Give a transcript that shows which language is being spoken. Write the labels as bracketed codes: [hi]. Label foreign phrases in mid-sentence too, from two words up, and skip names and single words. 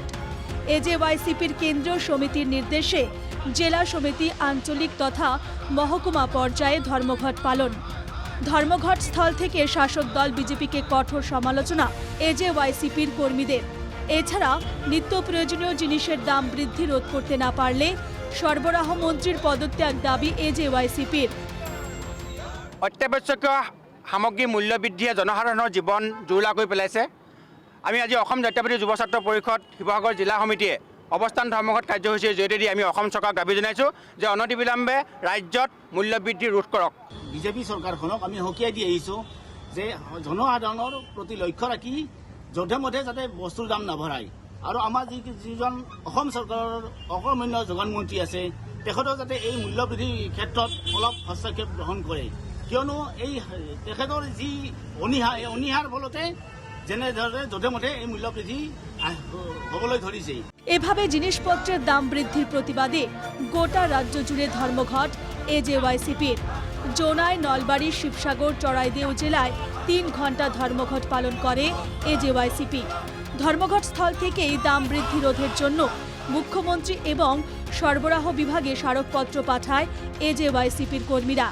[bn] এজেওয়াইসিপির কেন্দ্রীয় সমিতির নির্দেশে জেলা সমিতি, আঞ্চলিক তথা মহকুমা পর্যায়ে ধর্মঘট পালন। ধর্মঘট স্থল থেকে শাসক দল বিজেপিকে কঠোর সমালোচনা এজেওয়াইসিপির কর্মীদের। এছাড়া নিত্য প্রয়োজনীয় জিনিসের দাম বৃদ্ধি রোধ করতে না পারলে সরবরাহ মন্ত্রীর পদত্যাগ দাবি এজেওয়াইসিপির। [as] অত্যাৱশ্যকীয় সামগ্ৰীৰ মূল্য বৃদ্ধিয়ে জনসাধাৰণৰ জীৱন জুৰুলা কৰি পেলাইছে। আমি আজি অসম জাতীয়তাবাদী যুৱ ছাত্ৰ পৰিষদ শিৱসাগৰ জিলা সমিতিয়ে অৱস্থান ধৰ্মঘট কাৰ্যসূচীৰ জৰিয়তে আমি অসম চৰকাৰক দাবী জনাইছোঁ যে অনতিবিলম্বে ৰাজ্যত মূল্য বৃদ্ধি ৰোধ কৰক। বিজেপি চৰকাৰখনক আমি সকীয়াই দি আহিছোঁ যে জনসাধাৰণৰ প্ৰতি লক্ষ্য ৰাখি যধে মধে যাতে বস্তুৰ দাম নবঢ়ায়। আৰু আমাৰ যিজন অসম চৰকাৰৰ অকৰ্মণ্য যোগান মন্ত্ৰী আছে তেখেতেও যাতে এই মূল্য বৃদ্ধিৰ ক্ষেত্ৰত অলপ হস্তক্ষেপ গ্ৰহণ কৰে, কিয়নো এই তেখেতৰ যি অনীহা, এই অনীহাৰ ফলতে যেনেদৰে যধে মধে এই মূল্য বৃদ্ধি হ'বলৈ ধৰিছে। [bn] এভাবে জিনিসপত্রের দাম বৃদ্ধির প্রতিবাদে গোটা রাজ্য জুড়ে ধর্মঘট এজেওয়াইসিপির। জোনাই, নলবাড়ী, শিবসাগর, চড়াইদেউ জেলায় 3 ঘন্টা ধর্মঘট পালন করে এজেওয়াইসিপি। ধর্মঘট স্থল থেকেই দাম বৃদ্ধি রোধের জন্য মুখ্যমন্ত্রী এবং সরবরাহ বিভাগে স্মারকপত্র পাঠায় এজেওয়াইসিপির কর্মীরা।